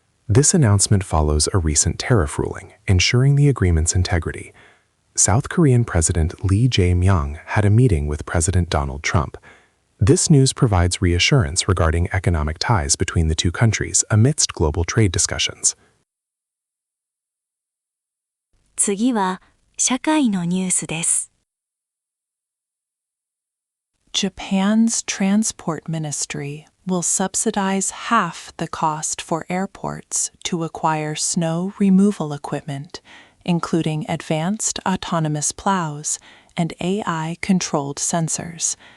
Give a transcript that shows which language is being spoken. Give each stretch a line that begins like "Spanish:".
English: This announcement follows a recent tariff ruling, ensuring the agreement's integrity. South Korean President Lee Jae-myung had a meeting with President Donald Trump. This news provides reassurance regarding economic ties between the two countries amidst global trade discussions.
Japanese: 次は社会のニュースです。
English: Japan's transport ministry will subsidize half the cost for airports to acquire snow removal equipment, including advanced autonomous plows and AI-controlled sensors.